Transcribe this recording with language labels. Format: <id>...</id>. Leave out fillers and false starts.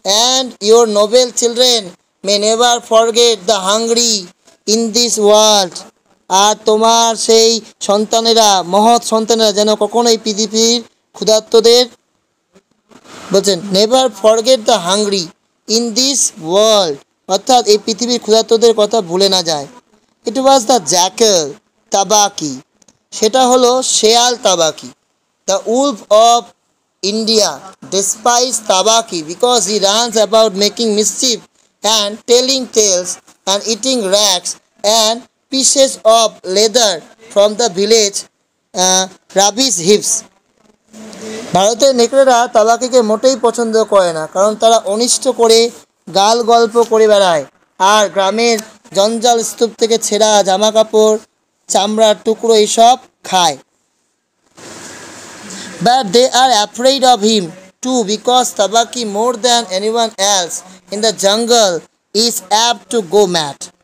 <en>"And your noble children may never forget the hungry in this world."</en> <bn>আর তোমার সেই সন্তানেরা, মহৎ সন্তানেরা যেন কখনোই পৃথিবীর ক্ষুধার্তদের, বলছেন</bn> <en>never forget the hungry in this world,</en> <bn>অর্থাৎ এই পৃথিবীর ক্ষুধার্তদের কথা ভুলে না যায়।</bn> <en>it was the jackal Tabaqui,</en> <bn>সেটা হলো শেয়াল তাবাকি।</bn> <en>The wolf of India despise Tabaqui because he runs about making mischief and telling tales and eating rags and pieces of leather from the village rubbish heaps.</en> <bn>ভারতের নেকড়েরা তাবাকিকে মোটেই পছন্দ করে না, কারণ তারা অনিষ্ট করে গাল গল্প করে বেড়ায় আর গ্রামের জঞ্জাল স্তূপ থেকে ছেঁড়া জামা কাপড়, চামড়ার টুকরো এইসব খায়।</bn> <en>But they are afraid of him too because Tabaki more than anyone else in the jungle is apt to go mad.</en>